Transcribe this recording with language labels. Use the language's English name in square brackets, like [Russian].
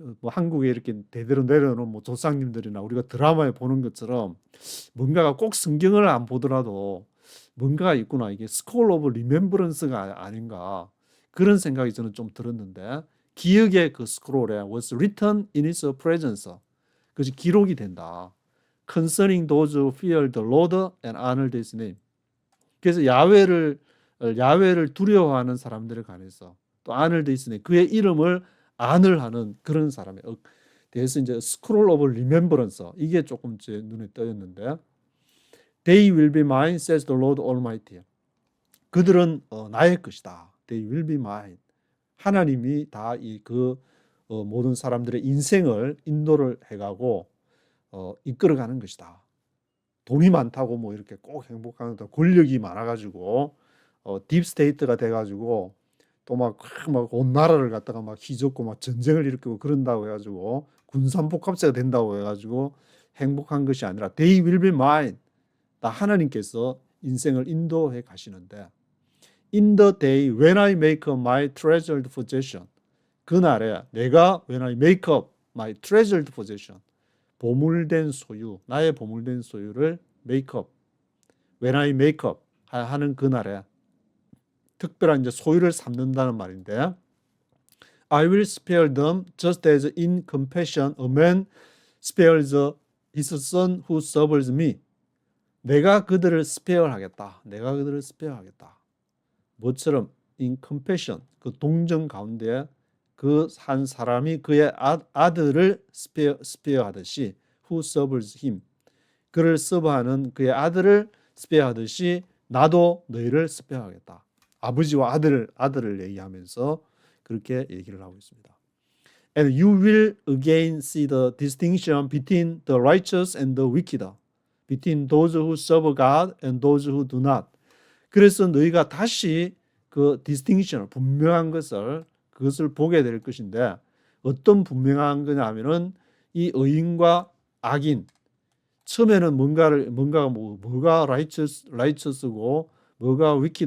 [Korean] 한국에 이렇게 대대로 내려오는 뭐 조상님들이나 우리가 드라마에 보는 것처럼 뭔가가 꼭 성경을 안 보더라도 뭔가가 있구나 이게 스콜 오브 리멤버런스가 아닌가 그런 생각이 저는 좀 들었는데 기억의 그 스크롤에 [English] was written in his presence [Korean] 그것이 기록이 된다. [English] concerning those who fear the Lord and honor His name. [Korean] 그래서 야훼를 두려워하는 사람들에 관해서 또 [English] honor His name, [Korean] 그의 이름을 아늘하는 그런 사람에 대해서 이제 scroll of remembrance, 이게 조금 제 눈에 띄었는데, [English] They will be mine, says the Lord Almighty. [Korean] 그들은 나의 것이다. [English] They will be mine. [Korean] 하나님이 다 모든 사람들의 인생을 인도를 해가고 이끌어가는 것이다. 돈이 많다고 뭐 이렇게 꼭 행복한 것도, 권력이 많아가지고 딥스테이트가 돼가지고 또 막 온 나라를 갖다가 막 휘젓고 막 전쟁을 일으키고 그런다고 해가지고 군산복합체가 된다고 해가지고 행복한 것이 아니라 [English] They will be mine. [Korean] 다 하나님께서 인생을 인도해 가시는데, [English] In the day when I make up my treasured possession, [Korean] 그날에 내가 [English] when I make up my treasured possession, [Korean] 보물된 소유, 나의 보물된 소유를 [English] make up, when I make up [Korean] 하는 그날에 특별한 이제 소유를 삼는다는 말인데, [English] I will spare them just as in compassion a man spares his son who serves me. [Korean] 내가 그들을 스페어하겠다. 내가 그들을 스페어하겠다. 뭐처럼 in compassion, 그 동정 가운데 그 한 사람이 그의 아들을 스페어하듯이 [English] who serves him, [Korean] 그를 서브하는 그의 아들을 스페어하듯이 나도 너희를 스페어하겠다. 아버지와 아들을 얘기하면서 그렇게 얘기를 하고 있습니다. [English] And you will again see the distinction between the righteous and the wicked, between those who serve God and those who do not. [Korean] 그래서 너희가 다시 그 디스팅션을, 분명한 그것을 보게 될 것인데, 어떤 분명한 거냐면은 이 의인과 악인, 처음에는 뭐가 righteous고 뭐가